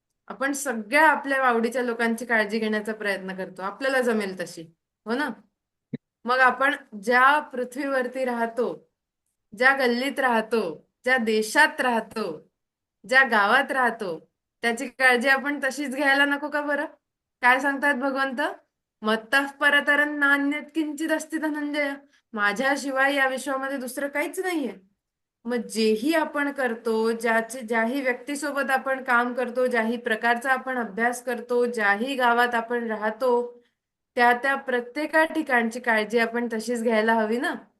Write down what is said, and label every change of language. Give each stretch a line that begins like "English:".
Marathi: आपण सगळ्या आपल्या आवडीच्या लोकांची काळजी घेण्याचा प्रयत्न करतो, आपल्याला जमेल तशी, हो ना? मग आपण ज्या पृथ्वीवरती राहतो, ज्या गल्लीत राहतो, ज्या देशात राहतो, ज्या गावात राहतो, त्याची काळजी आपण तशीच घ्यायला नको का बरं? काय सांगतात भगवंत?
Sanskrit: मत्तः परतरं नान्यत् किंचित् अस्ति धनंजय.
Marathi: माझ्याशिवाय या विश्वामध्ये दुसरं काहीच नाहीये. मग जेही आपण करतो, ज्याही व्यक्तीसोबत आपण काम करतो, ज्याही प्रकारचा आपण अभ्यास करतो, ज्याही गावात आपण राहतो, त्या त्या प्रत्येका ठिकाणची काळजी आपण तशीच घ्यायला हवी ना.